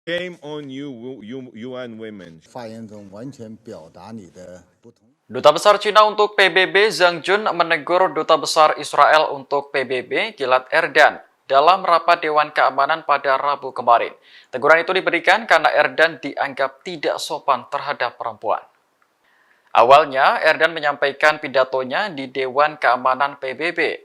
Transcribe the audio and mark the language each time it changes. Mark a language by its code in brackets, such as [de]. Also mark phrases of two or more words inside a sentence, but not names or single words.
[en] Shame on you, UN women. [zh] 发言中完全表达你的不同。 [id] Duta Besar Cina untuk PBB Zhang Jun menegur Duta Besar Israel untuk PBB Gilad Erdan dalam rapat Dewan Keamanan pada Rabu kemarin. Teguran itu diberikan karena Erdan dianggap tidak sopan terhadap perempuan. Awalnya, Erdan menyampaikan pidatonya di Dewan Keamanan PBB.